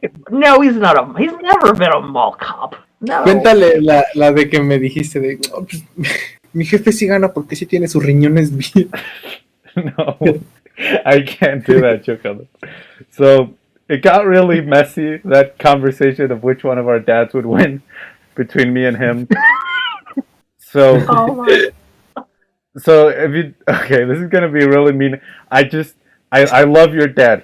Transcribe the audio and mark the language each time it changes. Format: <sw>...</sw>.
<en>No, he's not he's never been a mall cop. No.</en> <es>Cuéntale la de que me dijiste de... mi jefe sí gana porque sí tiene sus riñones bien.</es> <en>No. I can't do that joke on them. So it got really messy, that conversation of which one of our dads would win between me and him. So Oh my! so if you okay, this is gonna be really mean. I love your dad.</en>